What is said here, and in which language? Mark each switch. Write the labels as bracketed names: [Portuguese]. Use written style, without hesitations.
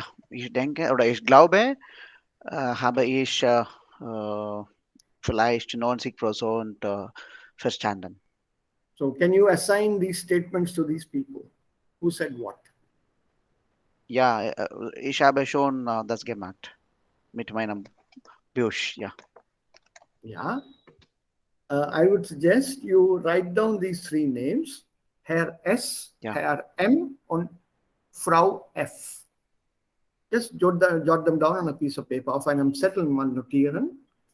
[German] Ich denke oder ich glaube, habe ich vielleicht 90% verstanden. [English] So can you assign these statements to these people? Who said what? [German] Ja, ich habe schon das gemacht mit meinem Busch, ja. [English] Yeah. I would suggest you write down these 3 names, Herr S, [German] Ja. [English] Herr M und Frau F. Just jot them down on a piece of paper. [German] Auf einem Zettel mal notieren.